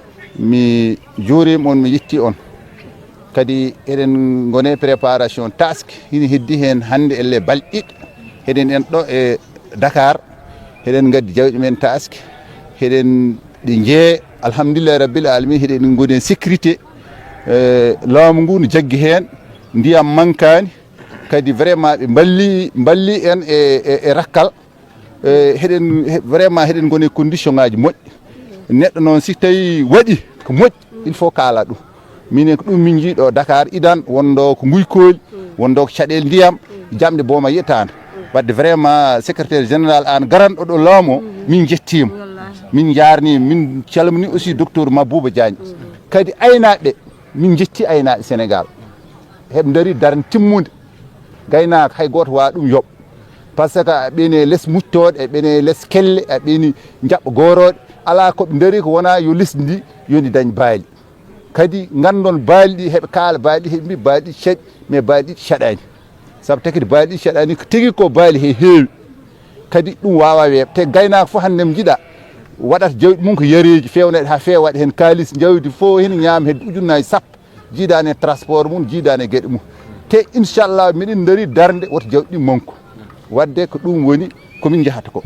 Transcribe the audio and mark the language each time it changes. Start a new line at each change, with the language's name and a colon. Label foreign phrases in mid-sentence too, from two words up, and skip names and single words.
Fula: mi juurima on mi yetti on kadi eɗen gone préparation task hini heddi hen hande elle balɗe heɗen en ɗo e Dakar heɗen gaddi jawɗi men task heɗen ɗi jee
Arabic: alhamdulillah rabbil alamin
Fula: heɗen goni sécurité laamu ngu ne jaggi hen ndiyam mankani kadi vraiment ɓe balli en e rakkal heɗen vraiment heɗen goni condition ngaji moƴƴi neɗɗo noon si tawi waɗi ko moƴƴi
French: il faut
Fula: kaala ɗum minen ko ɗum min jiiɗo Dakar idan wonɗo ko guykooli wonɗo ko caɗele ndiyam jamɗe booma yetande wadde
French: vraiment secrétaire général
Fula: an garanɗo ɗo laamu min jettima min jarnima min calmini
French: aussi docteur
Fula: Mabouba Diagne kadi aynaɓe min jetti aynaɓe Sénégal heɓe daari darde timmude gaynaka hay goto wawa ɗum yoɓ
French: par ce que
Fula: a ɓeeni less muctoɗe e ɓeeni less kelle a ɓeeni jaɓɓa goroɗe ala koɓe daari ko wona yo lesdi ndi yodi dañ baali kadi gandon baali ɗi heɓe kaala baali ɗi heɓe mbi baali ɗi caɗi mais baali ɗi caɗani saabu takidi baali ɗi caɗani ko tigui ko baali he heewi kadi ɗum wawa weeɓ te gaynaka fof hande mo jiiɗa waɗata jawɗi mum ko yareji fewneɗe ha fewa waɗa hen kalis jawdi fof hen ñaama hedde ujunnaji sappo jiidani e transport mum jiidani e gueɗe mum te inchallah miɗen daari darde woto jawɗi manko wadde ko ɗum woni komin jahata ko